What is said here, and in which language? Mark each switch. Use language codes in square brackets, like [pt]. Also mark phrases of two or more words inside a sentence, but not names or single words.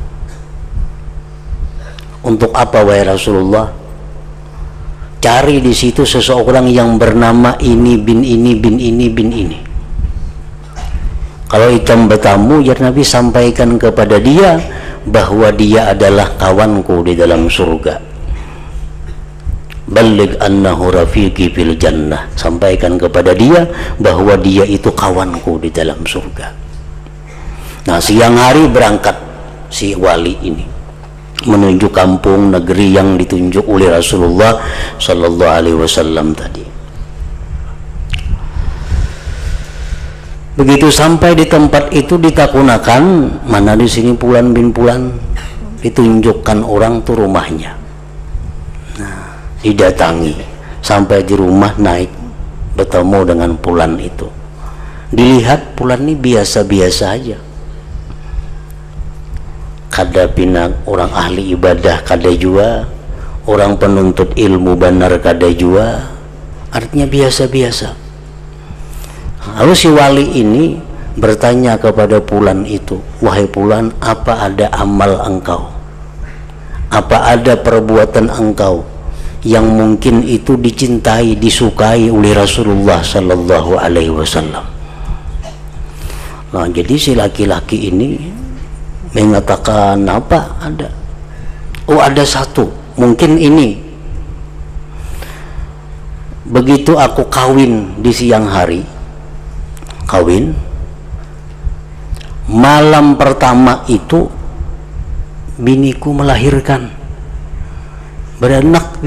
[id] Untuk apa wahai Rasulullah? Cari di situ seseorang yang bernama ini bin ini bin ini bin ini. Kalau hitam bertamu, ya Nabi sampaikan kepada dia bahwa dia adalah kawanku di dalam surga. [ar] بلغ أنه رفيقي في الجنة. [id] Sampaikan kepada dia bahwa dia itu kawanku di dalam surga. Nah, siang hari berangkat si wali ini menuju kampung negeri yang ditunjuk oleh Rasulullah [ar] صلى الله عليه وسلم [id] tadi. Begitu sampai di tempat itu ditakunakan, mana di sini Pulan bin Pulan, ditunjukkan orang tuh rumahnya. Nah, didatangi sampai di rumah, naik bertemu dengan Pulan itu. Dilihat Pulan ini biasa-biasa aja. Kada pina orang ahli ibadah kada jua, orang penuntut ilmu benar kada jua, artinya biasa-biasa. Lalu si wali ini bertanya kepada Pulan itu, wahai Pulan, apa ada amal engkau, apa ada perbuatan engkau yang mungkin itu dicintai, disukai oleh Rasulullah [ar] صلى الله عليه وسلم? [id] Nah, jadi si laki-laki ini mengatakan, apa ada? Oh, ada satu, mungkin ini. Begitu aku kawin di siang hari, kawin, malam pertama itu biniku melahirkan, beranak.